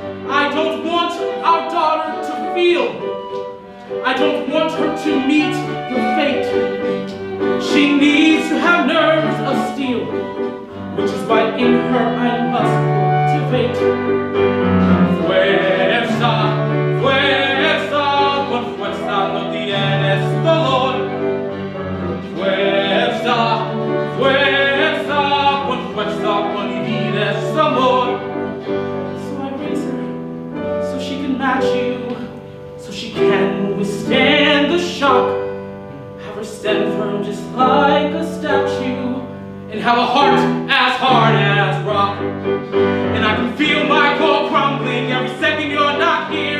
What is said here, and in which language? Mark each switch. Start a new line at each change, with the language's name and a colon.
English: I don't want our daughter to feel. I don't want her to meet your fate. She needs to have nerves of steel, which is why in her I must cultivate.
Spanish: Fuerza, fuerza, con fuerza no tienes dolor. Fuerza, fuerza, con fuerza convives amor.
English: So I raise her, so she can match you, so she can withstand the shock. Have her stand firm just like a statue, and have a heart as hard as rock. And I can feel my core crumbling every second you're not here.